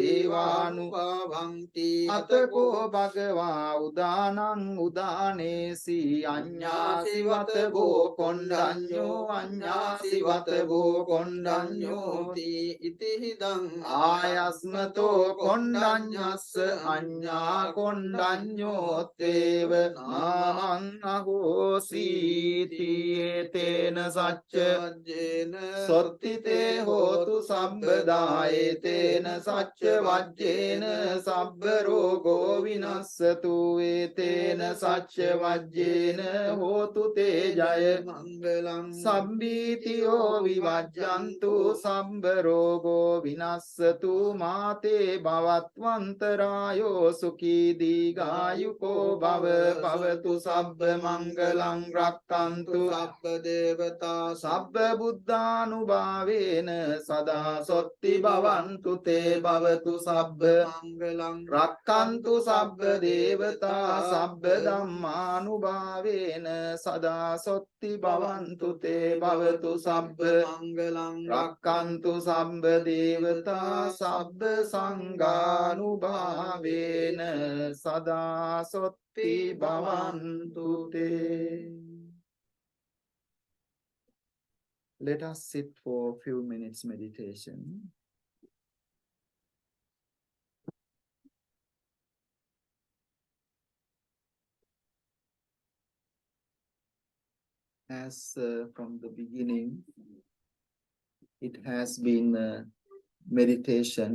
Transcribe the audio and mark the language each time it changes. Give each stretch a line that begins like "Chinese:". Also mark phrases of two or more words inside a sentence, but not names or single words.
Pali: දේවානුභවಂತಿ අතකෝ භගවා උදානං උදානේසි අඤ්ඤාසිවත බෝ කොණ්ඩඤ්ඤෝ අඤ්ඤාසිවත බෝ කොණ්ඩඤ්ඤෝති ඉතිහිදං ආයස්මතෝ කොණ්ඩඤ්ඤස්ස අඤ්ඤා කොණ්ඩඤ්ඤෝත්තේව නාමං අහෝසීති තේන සච්ච වජ්ජේන සොත්තිතේ හෝතු සම්බදායේතේන සච්ච වජ්ජේන සබ්බ රෝගෝ විනස්සතු ඒතේන සච්ච වජ්ජේන හෝතු තේ ජය මංගලං සම්බීතියෝ විවජ්ජන්තු සම්බ රෝගෝ විනස්සතු මාතේ භවත්වන්තරායෝ සුඛී දීඝායුකෝ භව භවතු සබ්බ මංගලං රක්ඛන්තු සබ්බ දේවතා සබ්බ බුද්ධානුභාවේන සදා සොත්ති භවන්තු තේ භවතු සබ්බ මංගලං රක්ඛන්තු සබ්බ දේවතා සබ්බ ධම්මානුභාවේන සදා සොත්ති භවන්තු තේ භවතු සබ්බ මංගලං රක්ඛන්තු සබ්බ දේවතා සබ්බ සංඝානුභාවේන සදා සොත්ති භවන්තු තේ.
English: Let us sit for a few minutes meditation. As from the beginning, it has been meditation.